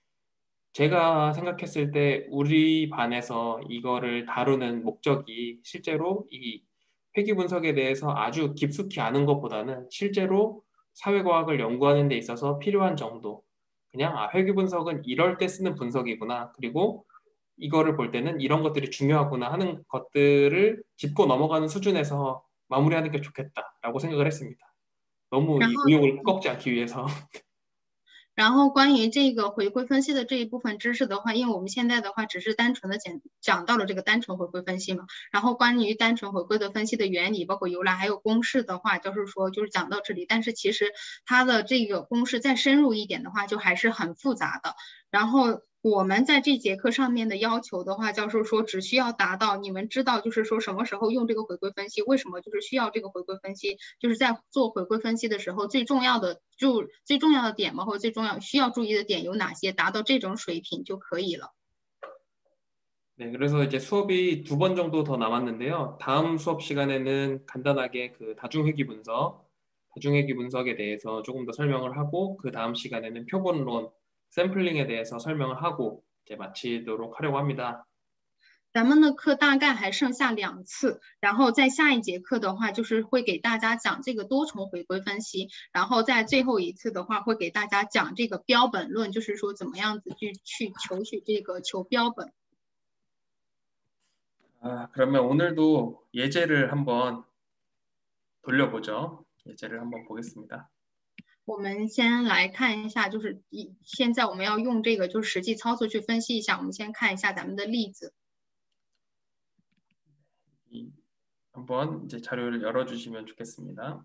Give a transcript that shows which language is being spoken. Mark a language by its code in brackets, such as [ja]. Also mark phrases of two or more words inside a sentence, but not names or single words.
[ko] 제가 생각했을 때 우리 반에서 이거를 다루는 목적이 실제로 이 회귀 분석에 대해서 아주 깊숙이 아는 것보다는 실제로 사회과학을 연구하는 데 있어서 필요한 정도 그냥 회귀 분석은 이럴 때 쓰는 분석이구나 그리고 이거를 볼 때는 이런 것들이 중요하구나 하는 것들을 짚고 넘어가는 수준에서 마무리하는 게 좋겠다라고 생각을 했습니다. 너무 이 의욕을 꺾지 않기 위해서. [zh] 然后关于这个回归分析的这一部分知识的话，因为我们现在的话只是单纯的讲到了这个单纯回归分析嘛，然后关于单纯回归的分析的原理，包括由来还有公式的话，就是说就是讲到这里，但是其实它的这个公式再深入一点的话，就还是很复杂的。然后我们在这节课上面的要求的话，教授说只需要达到你们知道，就是说什么时候用这个回归分析，为什么就是需要这个回归分析，就是在做回归分析的时候最重要的点嘛，或者需要注意的点有哪些，达到这种水平就可以了。 [ko] 네, 그래서 이제 수업이 2번 정도 더 남았는데요. 다음 수업 시간에는 간단하게 그 다중회귀 분석에 대해서 조금 더 설명을 하고 그 다음 시간에는 표본론, 샘플링에 대해서 설명을 하고 이제 마치도록 하려고 합니다. [zh] 咱们的课大概还剩下2次，然后在下一节课的话，就是会给大家讲这个多重回归分析，然后在最后一次的话，会给大家讲这个标本论，就是说怎么样子去求取这个求标本。 [ko] 그러면 오늘도 예제를 한번 돌려보죠. 예제를 한번 보겠습니다. [zh] 我们先来看一下，就是现在我们要用这个就是实际操作去分析一下。我们先看一下咱们的例子。 [ko] 한번 이제 자료를 열어주시면 좋겠습니다.